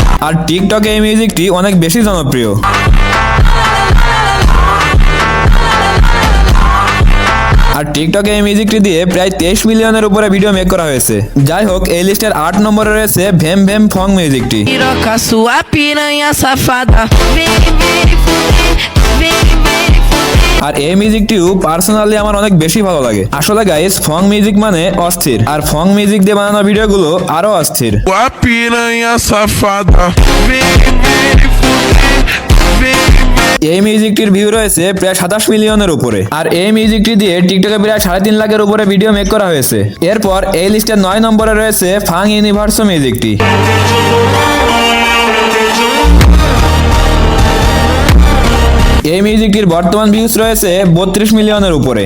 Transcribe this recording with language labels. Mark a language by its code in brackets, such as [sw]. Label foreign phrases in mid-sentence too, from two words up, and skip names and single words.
[bn] আর টিকটকে এই মিউজিকটি অনেক বেশি জনপ্রিয়। আর টিকটকে এই মিউজিকটি দিয়ে প্রায় 23 মিলিয়নের উপরে ভিডিও মেক করা হয়েছে। যাই হোক, এই লিস্টের 8 নম্বরে রয়েছে ভেম ভেম ফং মিউজিকটি। [pt] Piroca sua piranha safada. Vem, vem, fuder. Vem, vem, fuder. [bn] আর এই মিউজিকটিও পার্সোনালি আমার অনেক বেশি ভালো লাগে। আসলে গাইস, ফং মিউজিক মানে অস্থির, আর ফং মিউজিক দিয়ে বানানো ভিডিওগুলো আরো অস্থির। [pt] A piranha safada. Vem, vem, fuder. Vem, [bn] এই মিউজিকটির ভিউ রয়েছে প্রায় 27 মিলিয়নের উপরে। আর এই মিউজিকটি দিয়ে টিকটকে প্রায় 3.5 লাখের উপরে ভিডিও মেক করা হয়েছে। এরপর এই লিস্টের 9 নম্বরে রয়েছে ফাং ইউনিভার্সো মিউজিকটি। এই মিউজিকটির বর্তমান ভিউজ রয়েছে 32 মিলিয়নের উপরে।